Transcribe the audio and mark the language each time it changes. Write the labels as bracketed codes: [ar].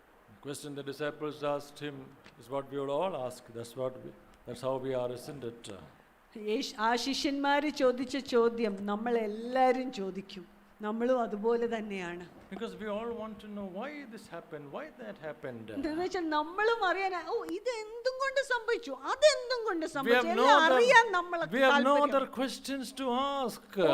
[en] The question the disciples asked him is what we would all ask. That's how we are, isn't it? [ml] ആ ശിഷ്യന്മാര് ചോദിച്ച ചോദ്യം നമ്മൾ എല്ലാവരും ചോദിക്കും. നമ്മളും അതുപോലെ തന്നെയാണ്. [en] Because we all want to know why this happened, why that happened. [ml] എന്താണെന്ന് വെച്ചാൽ നമ്മളും അറിയാൻ, ഇത് എന്തും കൊണ്ട് സംഭവിച്ചു, അതെന്തും കൊണ്ട് സംഭവിച്ചു, എല്ലാം അറിയാൻ നമ്മളെ [en] we have no other questions to ask.